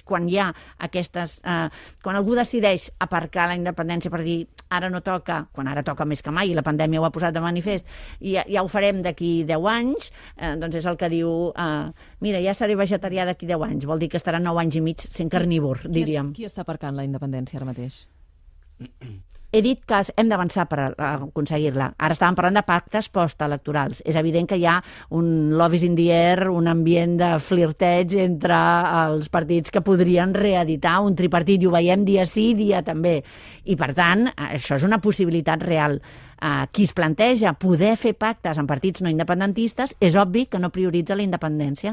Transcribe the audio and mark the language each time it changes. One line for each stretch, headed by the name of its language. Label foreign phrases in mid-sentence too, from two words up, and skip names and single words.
Catalan: Quan hi ha quan algú decideix aparcar la independència per dir ara no toca, quan ara toca més que mai, i la pandèmia ho ha posat de manifest, i ja ho farem d'aquí 10 anys, doncs és el que diu mira, ja seré vegetarià d'aquí 10 anys, vol dir que estarà 9 anys i mig sent carnívor, diríem. Qui està aparcant la independència ara mateix? He dit que hem d'avançar per aconseguir-la. Ara estàvem parlant de pactes postelectorals. És evident que hi ha un
English: love is in the air,
Catalan: un ambient de flirteig entre els partits que podrien reeditar un tripartit, i ho veiem dia sí, dia també. I, per tant, això és una possibilitat real. Qui es planteja poder fer pactes amb partits no independentistes és obvi que no prioritza la independència.